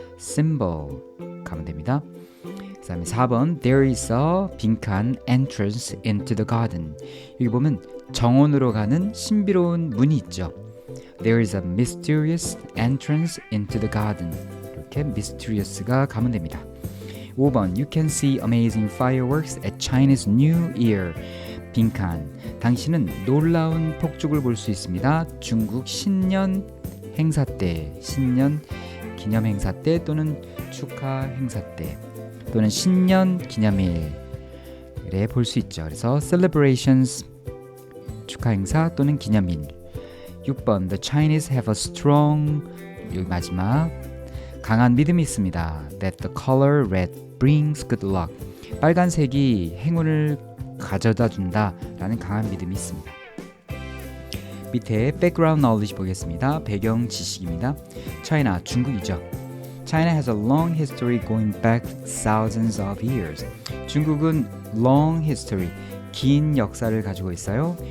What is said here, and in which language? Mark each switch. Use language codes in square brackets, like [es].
[ko] symbol 가면 됩니다. 그 다음에 4번 [en] There is a 빈칸 entrance into the garden. [ko] 여기 보면 정원으로 가는 신비로운 문이 있죠. [en] There is a mysterious entrance into the garden. [ko] 이렇게 mysterious가 가면 됩니다. [en] 5번 You can see amazing fireworks at Chinese New Year. [ko] 빈칸 당신은 놀라운 폭죽을 볼 수 있습니다. 중국 신년 행사 때, 신년 기념 행사 때 또는 축하 행사 때 또는 신년 기념일에 볼 수 있죠. 그래서 celebrations, 축하 행사 또는 기념일. 6번 [en] The Chinese have a strong, [ko] 여기 마지막, 강한 믿음이 있습니다. [en] That the color red brings good luck. [ko] 빨간색이 행운을 가져다 준다 라는 강한 믿음이 있습니다. 밑에 [en] background knowledge [ko] 보겠습니다. 배경 지식입니다. China, 중국이죠. [en] China has a long history going back thousands of years. [ko] 중국은 [en] long history, [ko] 긴 역사를 가지고 있어요.